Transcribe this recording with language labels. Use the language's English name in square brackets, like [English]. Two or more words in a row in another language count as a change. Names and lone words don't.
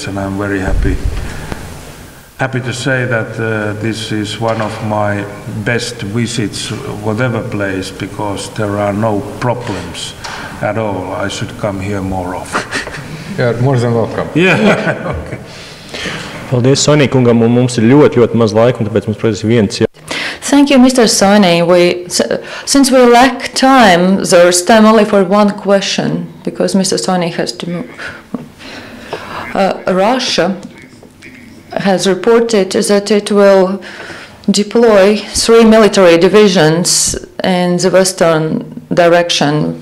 [English] And I'm very happy to say that this is one of my best visits, whatever place, because there are no problems at all. I should come here more often. Yeah, more than welcome. Yeah. Okay. [Latvian] Paldies Soinī kungam, un mums ir ļoti maz laika, un tāpēc mums, protams, viens. [English] Thank you, Mr. Soinī. Since we lack time, there's time only for one question, because Mr. Soinī has to move. Russia has reported that it will deploy 3 military divisions in the western direction.